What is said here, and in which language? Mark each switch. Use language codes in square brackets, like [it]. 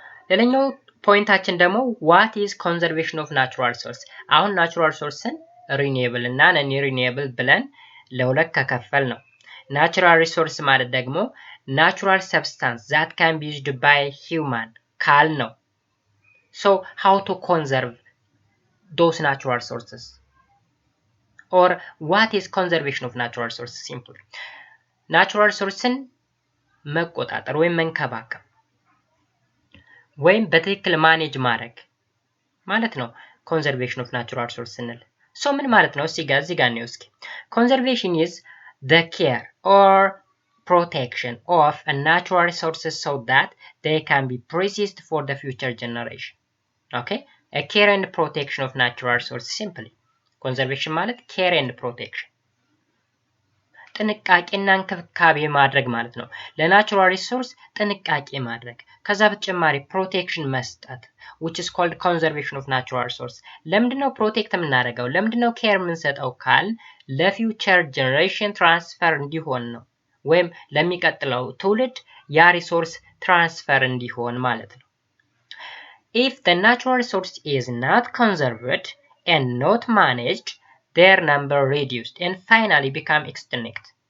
[am] ሌላኛው ፖይንታችን ደግሞ [en] what is conservation of natural resource። [am] አሁን ናቹራል ሪሶርስን ሪኒዌብል እና ነን ሪኒዌብል ብለን ለሁለት ከከፈል ነው። ናቹራል ሪሶርስ ማለት ደግሞ ናቹራል ሰብስታንስ [en] that can be used by human [am] ካል ነው። [en] so how to conserve those natural resources or what is conservation of natural resources? [am] Simple ናቹራል ሪሶርስን መቆጣጠር ወይም መንከባከብ ወይም በትክክል ማኔጅ ማድረግ ማለት ነው ኮንዘርቬሽን ኦፍ ናቹራል ሪሶርስ ስንል። ሶ ምን ማለት ነው? እዚህ ጋር ነው። እስኪ [en] ኮንዘርቬሽን is the care or protection of a natural resources so that they can be preserved for the future generation. Okay, a care and protection of natural resources simply. [am] ኮንዘርቬሽን ማለት care and protection ጥንቃቄና እንክብካቤ ማድረግ ማለት ነው። ለናቹራል ሪሶርስ ጥንቃቄ ማድረግ፣ ከዛ በተጨማሪ ፕሮቴክሽን መስጠት [en] which is called conservation of natural resource። [am] ለምንድነው ፕሮቴክት የምናደርገው? ለምንድነው ኬር የምንሰጠው ካል ለፊውቸር ጀነሬሽን ትራንስፈር እንዲሆን ነው፣ ወይም ለሚቀጥለው ትውልድ ያ ሪሶርስ ትራንስፈር እንዲሆን ማለት ነው። [en] if the natural resource is not conserved and not managed, their number reduced and finally become extinct.